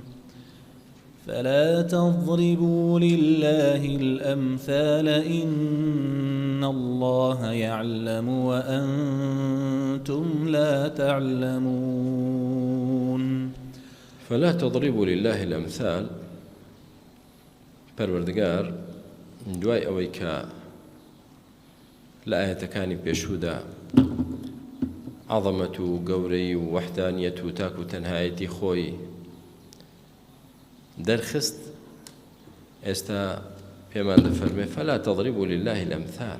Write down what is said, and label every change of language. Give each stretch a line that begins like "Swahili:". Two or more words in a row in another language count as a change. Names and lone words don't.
Arabic: فلا تضربوا لله الأمثال إن الله يعلم وأنتم لا تعلمون. فلا تضربوا لله الأمثال.
Central Kurdish: پەروەردگار دوای ئەوەی کە لە ئاەتەکانی پێشوودا عەظەمەت و گەورەی و وەحدانیەت و تاک و تەنهایەتی خۆی دەرخست، ئێستا پێمان دەفەرمێ
Arabic: فەلا تەضریبوا لله الأمثال.